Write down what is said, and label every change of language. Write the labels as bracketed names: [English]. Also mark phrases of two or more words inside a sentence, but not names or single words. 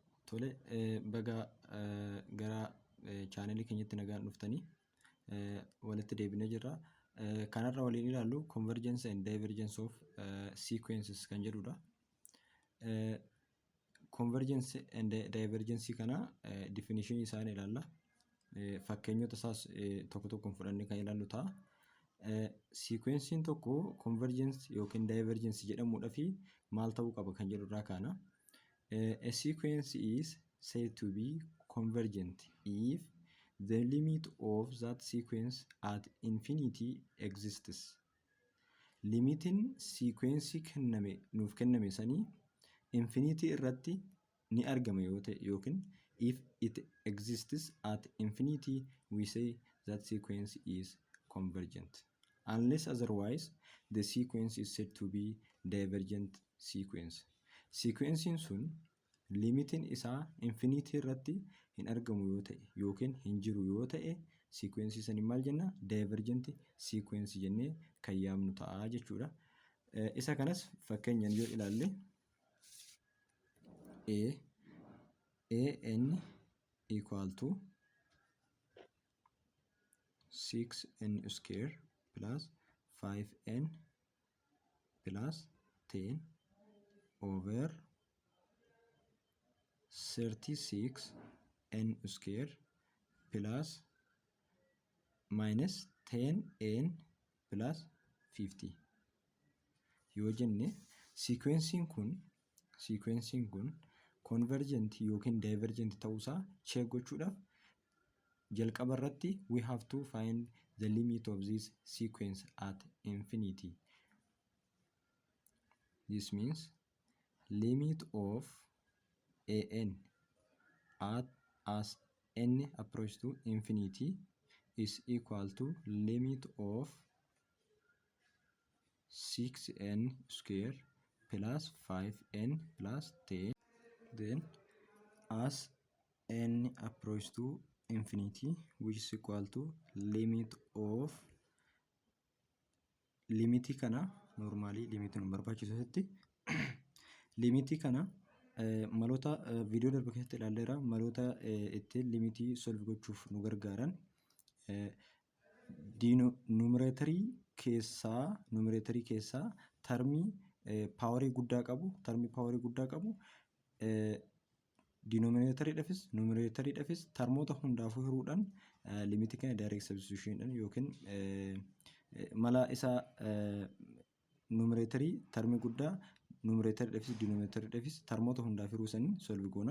[Oromo] Tole baga gara chaanelii keenyatti nagaan dhuftanii walitti deebinee jirra. Kanarra waliin ilaallu [English] convergence and divergence of sequences [Oromo] kan jedhudha. [English] Convergence and divergence [Oromo] kana definition isaanii ilaalla. Fakkeenyota isaas tokko tokkoon fudhannee kan ilaallu ta'a. Sequencing tokko convergence yookiin divergence jedhamuudhaa fi maal ta'uu qaba kan jedhu irraa kaana. [English] A sequence is said to be convergent if the limit of that sequence at infinity exists. [Oromo] Limitiin sequence nuuf kenname sanii infinity irratti ni argama yoo ta'e yookiin [English] if it exists at infinity we say that sequence is convergent. Unless otherwise the sequence is said to be divergent sequence. [Oromo] Sequencing sun limitiin isaa infinity irratti hin argamu yoo ta'e yookiin hin jiru yoo ta'e sequence sanii maal jenna? [English] Divergent sequence [Oromo] jennee kan yaamnu ta'a jechuudha. Isa kanas fakkeenyaan yoo ilaalle [English] an equal to 6n square plus 5n plus 10 over 36n square plus minus 10n plus 50 [Oromo] yoo jenne sequencing kun convergent yookiin divergent ta'uusaa check gochuudhaaf jalqaba irratti [English] we have to find the limit of this sequence at infinity. This means limit of an as n approach to infinity is equal to limit of 6n square plus 5n plus 10. Then as n approach to infinity which is equal to limit of [Oromo] limiti kana normally limit nu barbaachisu limiti kana maloota viidiyoo darbe keessatti ilaalleera. Maloota ittiin limitii solve gochuuf nu gargaaran numeraatorii keessaa termii paawarii guddaa qabu denominatoriidhaafis numeratoriidhaafis termoota hundaafuu hiruudhaan limitii kana [English] direct substitution [Oromo] yookiin mala isaa numeratorii termii guddaa numeratoriidhaafis denominatoriidhaafis termoota hundaaf hiruu sanii solve goona.